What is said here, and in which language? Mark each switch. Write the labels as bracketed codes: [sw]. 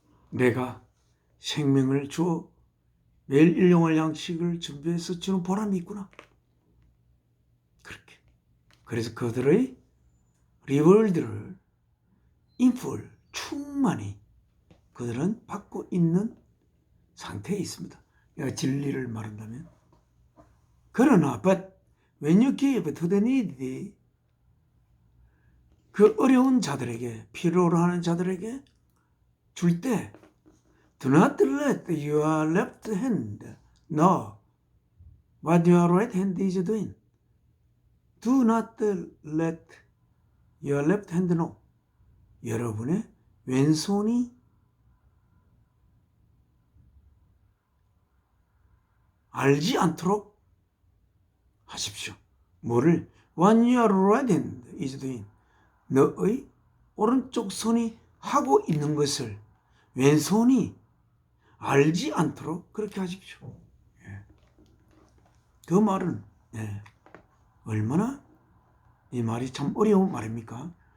[ko] 내가 생명을 주어 매일 일용할 양식을 준비해서 주는 보람이 있구나. 그렇게. 그래서 그들의 [en] 리월드를 인풀, [ko] 충만히 그들은 받고 있는 상태에 있습니다. 내가 진리를 말한다면. 그러나, [en] but when you give to the needy, [ko] 그 어려운 자들에게, 필요로 하는 자들에게 줄 때, [en] do not let your left hand know what your right hand is doing. Do not let your left hand know. [ko] 여러분의 왼손이 알지 않도록 하십시오. 뭐를 [en] What your right hand is doing. [ko] 너의 오른쪽 손이 하고 있는 것을 왼손이 알지 않도록 그렇게 하십시오. 예. 그 말은 얼마나 이 말이 참 어려운 말입니까?